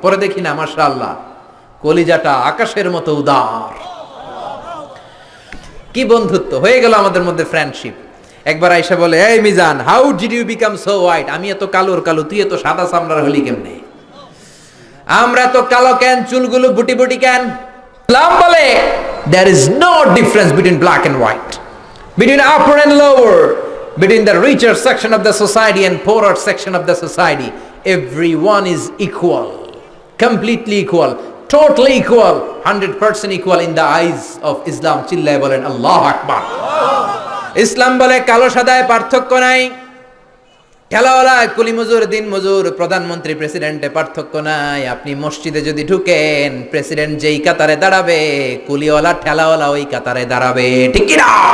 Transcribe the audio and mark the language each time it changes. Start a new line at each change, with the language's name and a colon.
Bangla: পরে দেখি না, মাশাআল্লাহ, কলিজাটা আকাশের মতো উদার। কি বন্ধুত্ব হয়ে গেল আমাদের মধ্যে, ফ্রেন্ডশিপ। একবার আয়েশা বলে, এই Mizan,
English: How did you become so white?
Bangla: আমি এত কালোর কালো, তুই এত সাদা চামড়ার হলি কেমনে? আমরা তো কালো কেন, চুলগুলো বুটি বুটি কেন? ইসলাম বলে
English: there is no difference between black and white, between upper and lower, between the richer section of the society and poorer section of the society. Everyone is equal, completely equal, totally equal, 100% equal in the eyes of Islam.
Bangla: চিল্লায় বলেন আল্লাহু আকবার। ইসলাম বলে কালো সাদায় পার্থক্য নাই, ঠেলাওয়ালা কুলি মজুর, দিন মজুর, প্রধানমন্ত্রী প্রেসিডেন্টে পার্থক্য নাই। আপনি মসজিদে যদি ঢুকেন, প্রেসিডেন্ট যেই কাতারে দাঁড়াবে, কুলিওয়ালা ঠেলাওয়ালা ওই কাতারে দাঁড়াবে, ঠিক কি না?